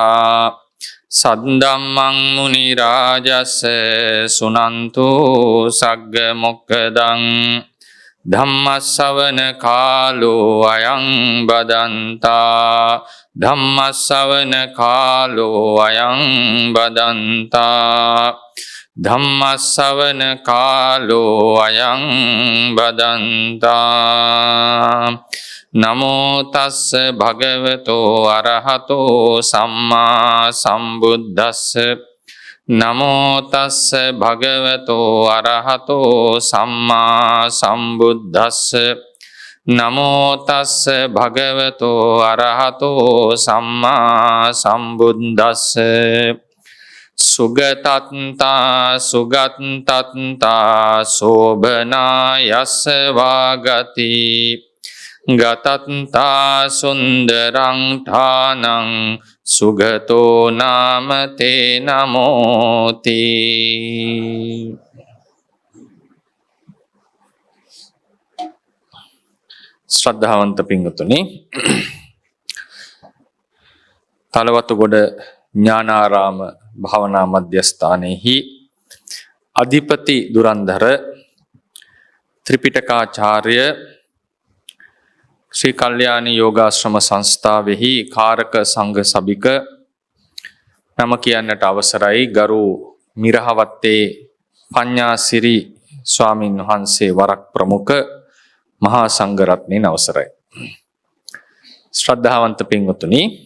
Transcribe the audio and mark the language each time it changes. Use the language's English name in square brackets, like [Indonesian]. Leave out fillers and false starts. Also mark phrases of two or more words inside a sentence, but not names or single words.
[Pali] सद्धम्मं मुनिराजस्य सुनन्तु सग्गमुक्कदं धम्मश्रवण कालो अयं बदन्ता धम्मश्रवण कालो अयं बदन्ता धम्मश्रवण कालो अयं बदन्ता नमो तस्स भगवतो अरहतो सम्मा सम्बुद्धस्स नमो तस्स भगवतो अरहतो सम्मा सम्बुद्धस्स नमो तस्स भगवतो अरहतो सम्मा सम्बुद्धस्स सुगतन्ता सुगतन्ता शोभना यस्य वागति गतन्ता सुन्दरं ठानं सुगतो नाम ते नमोति [Sinhala] ශ්‍රද්ධාවන්ත පින්වතුනි तलवतुगොඩ ඥානාරාම භාවනා මධ්‍යස්ථානයේහි අධිපති දුරන්ධර ත්‍රිපිටකාචාර්ය ශ්‍රී කල්යාණී යෝගාශ්‍රම සංස්ථාවෙහි කාරක සංඝ සභික නම කියන්නට අවසරයි ගරු මිරහවත්තේ පඤ්ඤාසිරි ස්වාමින් වහන්සේ වරක් ප්‍රමුඛ මහා සංඝ රත්නයන් අවසරයි ශ්‍රද්ධාවන්ත පින්වතුනි